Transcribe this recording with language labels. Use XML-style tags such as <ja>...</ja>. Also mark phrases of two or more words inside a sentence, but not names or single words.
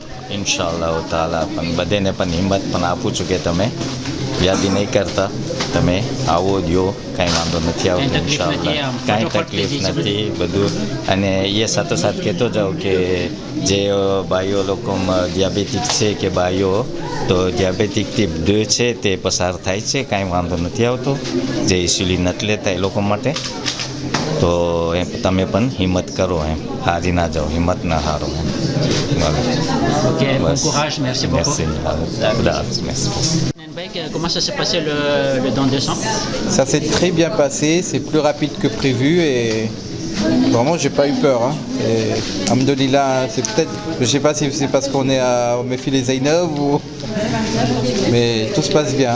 <gu>ઇન્શાલ્લાહ તાલા પણ બધાને પણ હિંમત પણ આપું છું કે તમે યાદી નહીં કરતા તમે આવો દો કાંઈ વાંધો નથી આવતો ઇન્શાઅલ્લાહ કાંઈ તકલીફ નથી બધું અને એ સાથોસાથ કહેતો જાઉં કે જે ભાઈઓ લોકો ડિયાબેટિક છે કે ભાઈઓ તો ડિયાબેટિક ટીપ 2 છે તે પસાર થાય છે કાંઈ વાંધો નથી આવતો જે ઇન્સ્યુલિન નથી લેતા એ લોકો માટે તો તમે પણ હિંમત કરો એમ હારી ના જાઓ હિંમત ના હારો એમ.</gu> <fr>Ok, bon courage, merci beaucoup. Merci. Comment ça s'est passé le don de sang? Ça s'est très bien passé, c'est plus rapide que prévu et vraiment j'ai pas eu peur. Et alhamdoulilah, c'est peut-être, je sais pas si c'est parce qu'on est à Mefile Zainab ou mais tout se passe bien.</fr>